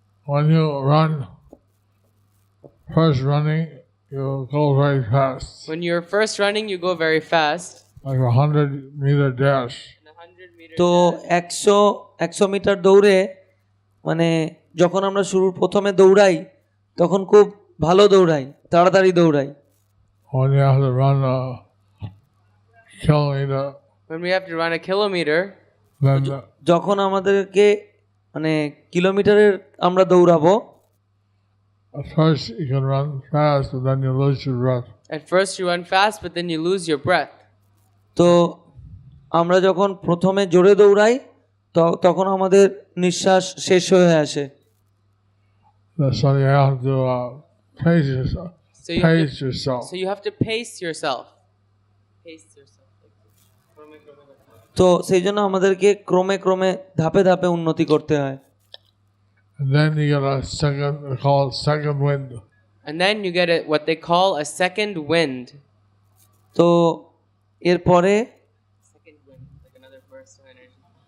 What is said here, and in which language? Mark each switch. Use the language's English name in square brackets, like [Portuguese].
[English] When you run, first running, you go very fast, When you're first running, you go very fast. like a 100-meter dash. In a 100-meter [Bangla] তো 100 metre দৌড়ে মানে যখন আমরা প্রথমে দৌড়াই তখন খুব ভালো দৌড়াই, তাড়াতাড়ি দৌড়াই। [English] When you have to run a kilometer, When we have to run a kilometer, then [Bangla] যখন আমাদেরকে মানে কিলোমিটারের আমরা দৌড়াবো, [English] at first you can run fast, but then you lose your breath. at first you run fast, but then you lose your breath. [Bangla] তো আমরা যখন প্রথমে জোরে দৌড়াই তখন আমাদের নিঃশ্বাস শেষ হয়ে আসে। [English] So you have to pace yourself. So you, Pace yourself. so you have to pace yourself. Pace yourself. [Bangla] তো সেই জন্য আমাদেরকে ক্রমে ক্রমে ধাপে ধাপে উন্নতি করতে হয়। [English] And then you get a second, they call it second wind. And then you get what they call a second wind. [Bangla] তো এরপরে [English] Second wind, like another burst of energy.